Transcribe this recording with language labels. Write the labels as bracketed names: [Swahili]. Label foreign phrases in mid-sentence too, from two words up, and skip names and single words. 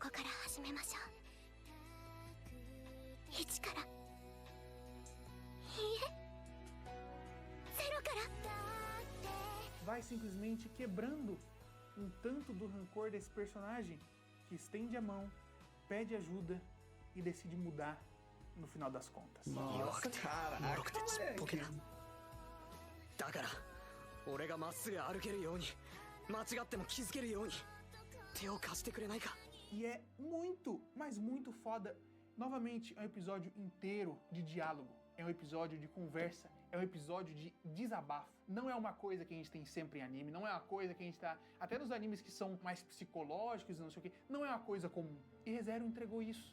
[Portuguese] Vai simplesmente quebrando um tanto do rancor desse personagem que estende a mão, pede ajuda e decide mudar no final das contas. Nossa, caraca. [Japanese] だから俺がまっすぐ歩けるように間違っても気づけるように手を貸してくれないか [Portuguese] E é muito, mas muito foda. Novamente, é um episódio inteiro de diálogo. É um episódio de conversa. É um episódio de desabafo. Não é uma coisa que a gente tem sempre em anime. Não é uma coisa que a gente tá... Até nos animes que são mais psicológicos e não sei o quê. Não é uma coisa comum. E ReZero entregou isso.